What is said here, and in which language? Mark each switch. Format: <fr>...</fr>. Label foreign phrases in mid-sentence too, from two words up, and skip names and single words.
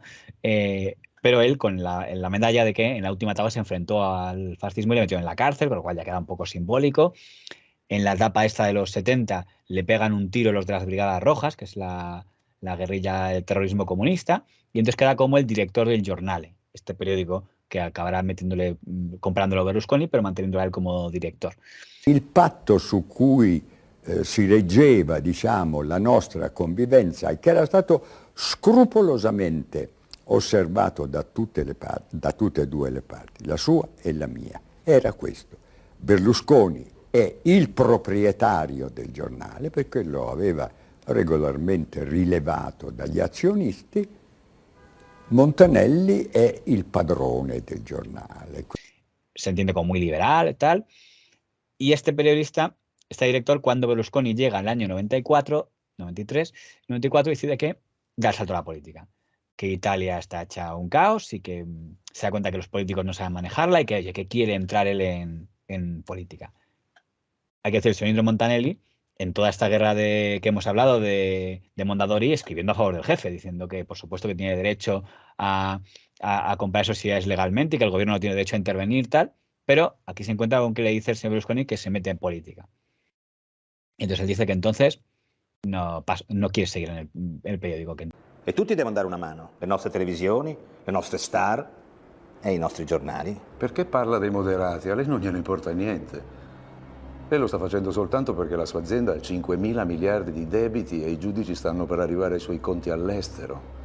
<es>Pero él con la medalla de que en la última etapa se enfrentó al fascismo y le metió en la cárcel, con lo cual ya queda un poco simbólico. En la etapa esta de los 70 le pegan un tiro los de las Brigadas Rojas, que es la guerrilla del terrorismo comunista, y entonces queda como el director del Giornale, este periódico que acabará comprándolo Berlusconi, pero manteniéndolo a él como director.</es> <it>Il patto su cui si reggeva, diciamo, la nostra convivenza e che era stato scrupolosamente osservato da tutte e due le parti, la sua e la mia, era questo. Berlusconi è il proprietario del giornale perché lo aveva regolarmente rilevato dagli azionisti. Montanelli è il padrone del giornale.</it> <es>Se entiende como muy liberal y tal. Y este periodista, este director, cuando Berlusconi llega en el año 94, 93, 94, decide que da el salto a la política. Que Italia está hecha un caos y que se da cuenta que los políticos no saben manejarla y que quiere entrar él en política. Hay que decir, el señor Indro Montanelli, en toda esta guerra que hemos hablado de Mondadori, escribiendo a favor del jefe, diciendo que por supuesto que tiene derecho a comprar sociedades legalmente y que el gobierno no tiene derecho a intervenir, tal, pero aquí se encuentra con que le dice el señor Berlusconi que se mete en política. Entonces él dice que entonces no quiere seguir en el periódico.</es> <it>E tutti devono dare una mano, le nostre televisioni, le nostre star e i nostri giornali. Perché parla dei moderati? A lei non gliene importa niente. Lei lo sta facendo soltanto perché la sua azienda ha 5.000 miliardi di debiti e i giudici stanno per arrivare ai suoi conti all'estero.</it>